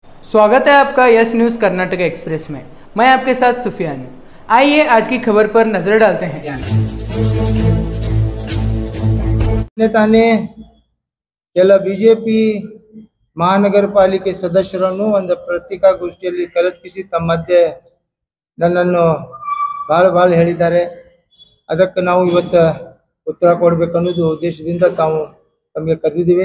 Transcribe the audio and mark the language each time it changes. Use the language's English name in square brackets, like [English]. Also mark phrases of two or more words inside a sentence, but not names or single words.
[Hindi] स्वागत है आपका यस न्यूज़ कर्नाटक एक्सप्रेस में। मैं आपके साथ सुफियान हूं। आइए आज की खबर पर नजर डालते हैं। [Kannada] ತಾನೇ ಕೆಲ ಬಿಜೆಪಿ ಮಹಾನಗರ ಪಾಲಿಕೆ ಸದಸ್ಯರನ್ನು ಒಂದು ಪತ್ರಿಕಾಗೋಷ್ಠಿಯಲ್ಲಿ ಕರೆತರಿಸಿ ತಮ್ಮ ಮಧ್ಯೆ ನನ್ನನ್ನು ಭಾಳ ಹೇಳಿದ್ದಾರೆ. ಅದಕ್ಕೆ ನಾವು ಇವತ್ತು ಉತ್ತರ ಕೊಡಬೇಕು ಅನ್ನೋದು ಉದ್ದೇಶದಿಂದ ತಮಗೆ ಕರೆದಿದ್ದೀವಿ.